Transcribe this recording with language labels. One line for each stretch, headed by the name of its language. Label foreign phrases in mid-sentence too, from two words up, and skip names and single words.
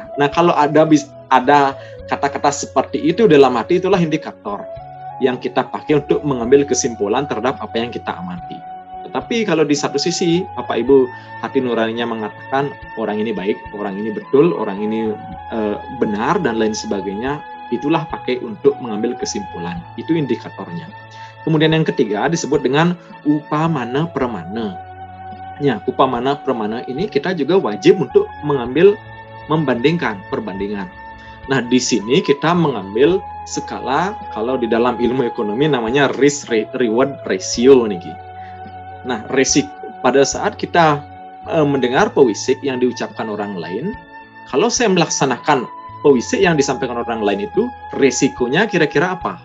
Indonesian: Nah, kalau ada kata-kata seperti itu dalam hati, itulah indikator yang kita pakai untuk mengambil kesimpulan terhadap apa yang kita amati. Tetapi kalau di satu sisi Bapak Ibu hati nuraninya mengatakan orang ini baik, orang ini betul, orang ini benar dan lain sebagainya, itulah pakai untuk mengambil kesimpulan. Itu indikatornya. Kemudian yang ketiga disebut dengan upamana pramana. Ya, upamana pramana ini kita juga wajib untuk membandingkan perbandingan. Nah, di sini kita mengambil skala, kalau di dalam ilmu ekonomi namanya
English: risk reward ratio
Indonesian: nih. Nah, pada saat kita mendengar pewisik yang diucapkan orang lain, kalau saya melaksanakan pewisik yang disampaikan orang lain itu, resikonya kira-kira apa?